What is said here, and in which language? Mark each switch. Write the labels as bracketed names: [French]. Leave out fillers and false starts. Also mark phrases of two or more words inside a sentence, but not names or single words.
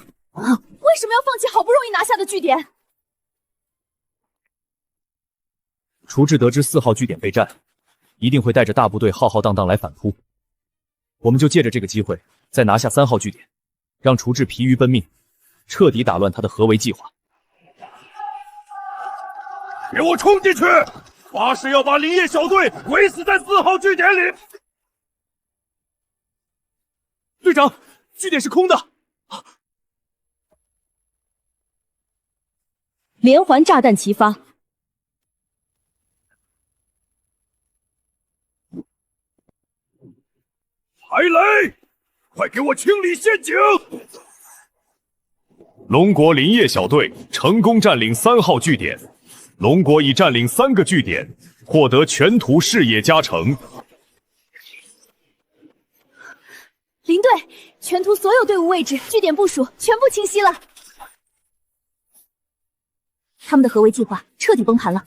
[Chinese] 為什麼要放棄好不容易拿下的據點？廚志得知4號據點被佔，一定會帶着大部隊浩浩蕩蕩來反撲。我們就借着這個機會，再拿下3號據點，讓廚志疲於奔命， 徹底打亂他的合圍計劃。给我冲进去！发誓要把林业小队围死在4号据点里！队长，据点是空的。连环炸弹齐发。海雷，快给我清理陷阱！龙国林业小队成功占領3號據點，龍國已佔領3個據點，獲得全圖視野加成。林隊，全圖所有隊伍位置、據點部署全部清晰了。他们的合圍計劃徹底崩盤了。